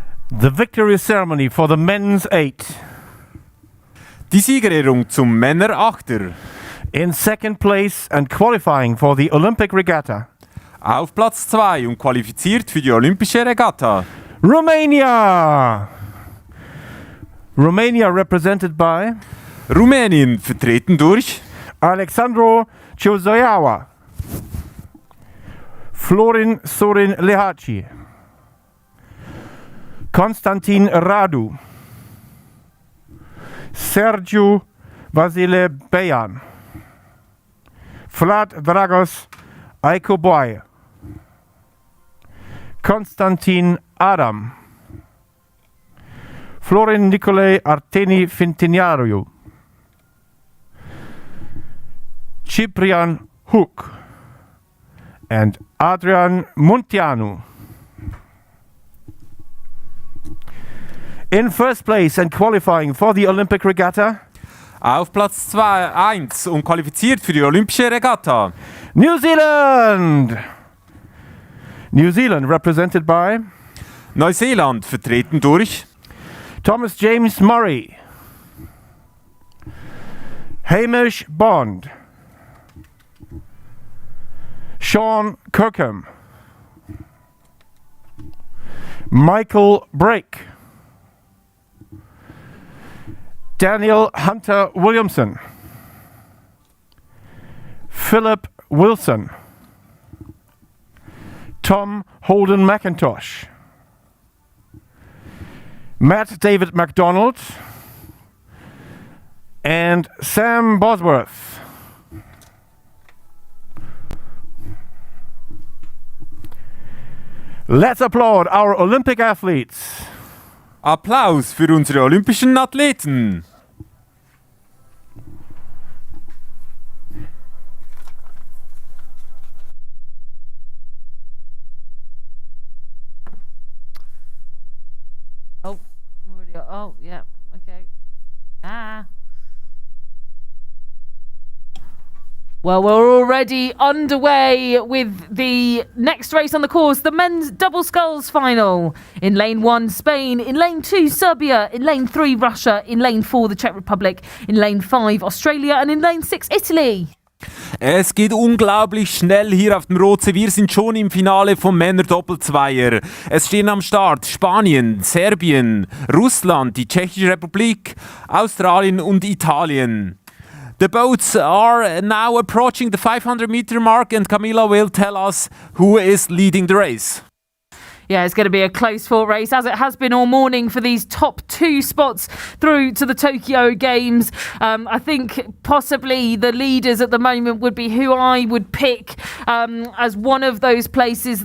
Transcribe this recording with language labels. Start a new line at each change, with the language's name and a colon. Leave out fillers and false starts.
English: The victory ceremony for the men's 8.
German: Die Siegerehrung zum Männer-Achter.
English: In second place and qualifying for the Olympic Regatta.
German: Auf Platz 2 und qualifiziert für die Olympische Regatta.
English: Romania! Romania represented by
German: Rumänien vertreten durch
English: Alexandru Ciuzoiaua, Florin Sorin Lehaci, Constantin Radu, Sergiu Vasile Bejan, Vlad Dragos Aikoboy, Konstantin Adam, Florin Nicolae Arteni Fintiniariu, Ciprian Hook, and Adrian Munteanu. In first place and qualifying for the Olympic Regatta.
German: Auf Platz 1 und qualifiziert für die Olympische Regatta.
English: New Zealand! New Zealand represented by
German: Neuseeland vertreten durch
English: Thomas James Murray, Hamish Bond, Sean Kirkham, Michael Brake, Daniel Hunter Williamson, Philip Wilson, Tom Holden McIntosh, Matt David MacDonald, and Sam Bosworth. Let's applaud our Olympic athletes.
German: Applaus für unsere olympischen Athleten.
English: Oh, yeah, okay. Well, we're already underway with the next race on the course, the men's double sculls final. In lane 1, Spain. In lane 2, Serbia. In lane 3, Russia. In lane 4, the Czech Republic. In lane 5, Australia. And in lane 6, Italy.
German: Es geht unglaublich schnell hier auf dem Rotsee. Wir sind schon im Finale vom Männer-Doppelzweier. Es stehen am Start Spanien, Serbien, Russland, die Tschechische Republik, Australien und Italien.
English: The boats are now approaching the 500-meter mark and Camilla will tell us who is leading the race. Yeah, it's going to be a close fought race, as it has been all morning for these top 2 spots through to the Tokyo Games. I think possibly the leaders at the moment would be who I would pick as one of those places.